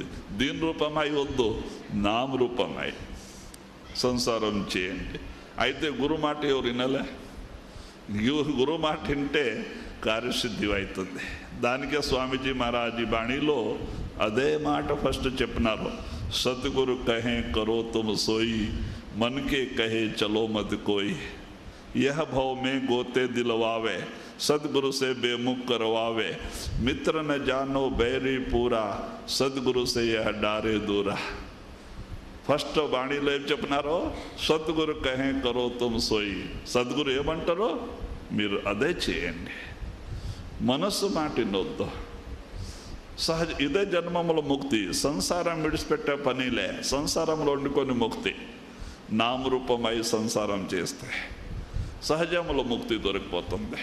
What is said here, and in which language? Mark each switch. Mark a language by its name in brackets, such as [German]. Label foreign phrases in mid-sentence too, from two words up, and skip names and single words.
[Telugu] దీని రూపమై వద్దు, నామ రూపమై సంసారం చేయండి. అయితే గురు మాట ఎవరు వినలే, గురు మాట వింటే కార్యసిద్ధి అవుతుంది. దానికే స్వామీజీ మహారాజ్ బాణిలో అదే మాట ఫస్ట్ చెప్పినారు. [Hindi] सद्गुरु कहे करो तुम सोयि, मनके कहे चलो मत कोयि, यह भव में गोते दिलवावे, सदगुरु से बेमुख करवावे, मित्र न जानो बैरी पूरा, सदगुरु से यह डारे दूरा. [Telugu] ఫస్ట్ బాణీలో ఏం చెప్పినారో, [Hindi] सद्गुरु कहे करो तुम सोयि, [Telugu] సద్గురు ఏమంటారో మీరు అదే చేయండి, మనస్సు మాట వినొద్దు. సహజ ఇదే జన్మముల ముక్తి. సంసారం విడిచిపెట్టే పనిలే, సంసారంలో వండుకొని ముక్తి. నామరూపమై సంసారం చేస్తే సహజముల ముక్తి దొరికిపోతుంది.